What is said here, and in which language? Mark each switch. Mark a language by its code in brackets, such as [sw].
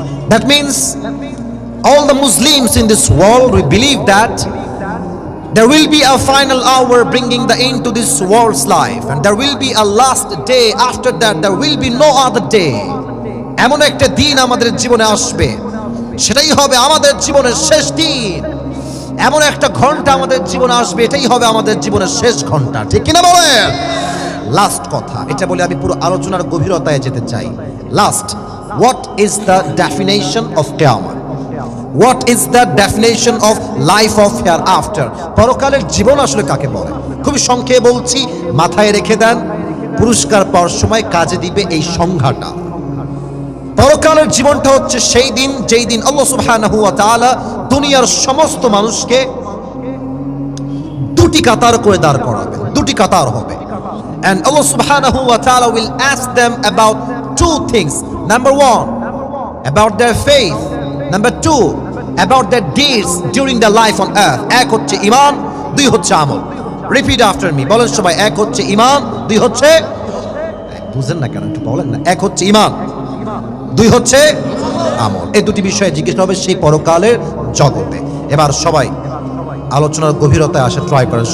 [en] That means all the Muslims in this world, we believe that there will be a final hour bringing the end to this world's life, and there will be a last day. After that there will be no other day. [bn] এমন একটা দিন আমাদের জীবনে আসবে, সেটাই হবে আমাদের জীবনের শেষ দিন। এমন একটা ঘন্টা আমাদের জীবনে আসবে, এটাই হবে আমাদের জীবনের শেষ ঘন্টা। ঠিক কিনা বলেন? লাস্ট কথা, এটা বলে আমি পুরো আলোচনার গভীরতায় যেতে চাই। [en] Last, what is the definition of qiyamah? What is the definition of life of hereafter? [bn] পরকালের জীবন আসলে কাকে বলে? খুবই সংক্ষেপে বলছি, মাথায় রেখে দেন, পুরস্কার পাওয়ার সময় কাজে দিবে এই সংজ্ঞাটা। পরকালের জীবনটা হচ্ছে সেই দিন যেই দিন আল্লাহ সুবহানাহু ওয়া তাআলা দুনিয়ার সমস্ত মানুষকে দুটি কাতার করে দাঁড় করাবেন, দুটি কাতার হবে। [en] And Allah subhanahu wa ta'ala will ask them about 2 things. Number 1, about their faith. Number 2, about their deeds during their life on earth. [bn] এক হচ্ছে ঈমান, 2 হচ্ছে আমল। [en] Repeat after me, [bn] বলেন সবাই, এক হচ্ছে ঈমান, 2 হচ্ছে, বুঝেন না কেন, একটু বলেন না। এক হচ্ছে ঈমান, 2 হচ্ছে আমল। এই দুটি বিষয়ে জিজ্ঞেস হবে সেই পরকালের জগতে। এবার সবাই আলোচনার গভীরতায় আসা ট্রাই করেন।